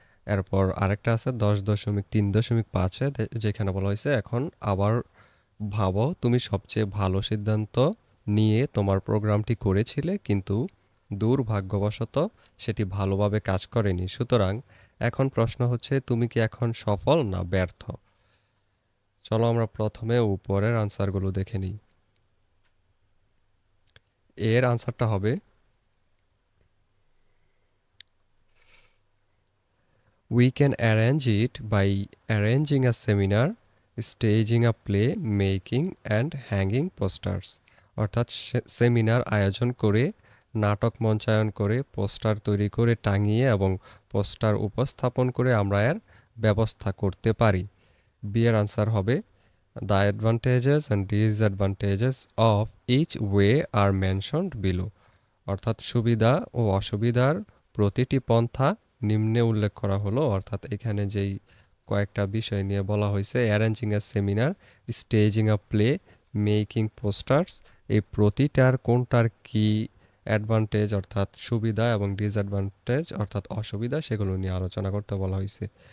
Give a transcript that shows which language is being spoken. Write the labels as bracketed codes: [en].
[bn] এরপর আরেকটা আছে 10.3.5-এ, যেখানে বলা হয়েছে এখন আবার ভাবো তুমি সবচেয়ে ভালো সিদ্ধান্ত নিয়ে তোমার প্রোগ্রামটি করেছিলে, কিন্তু দুর্ভাগ্যবশত সেটি ভালোভাবে কাজ করেনি। সুতরাং এখন প্রশ্ন হচ্ছে, তুমি কি এখন সফল না ব্যর্থ? চলো আমরা প্রথমে উপরের আনসারগুলো দেখে নিই। এর আনসারটা হবে [en] we can arrange it by arranging a seminar, staging a play, making and hanging posters। [bn] অর্থাৎ সেমিনার আয়োজন করে, নাটক মঞ্চায়ন করে, পোস্টার তৈরি করে টাঙিয়ে এবং পোস্টার উপস্থাপন করে আমরা এর ব্যবস্থা করতে পারি। বি এর আনসার হবে [en] The advantages and disadvantages of each way are mentioned below। [bn] অর্থাৎ সুবিধা ও অসুবিধার প্রতিটি পন্থা নিম্নে উল্লেখ করা হলো। অর্থাৎ এখানে যেই কয়েকটা বিষয় নিয়ে বলা হয়েছে, [en] arranging a seminar, staging a play, making posters, [bn] এই প্রতিটার কোনটার কি অ্যাডভান্টেজ অর্থাৎ সুবিধা এবং ডিসঅ্যাডভান্টেজ অর্থাৎ অসুবিধা, সেগুলো নিয়ে আলোচনা করতে বলা হয়েছে।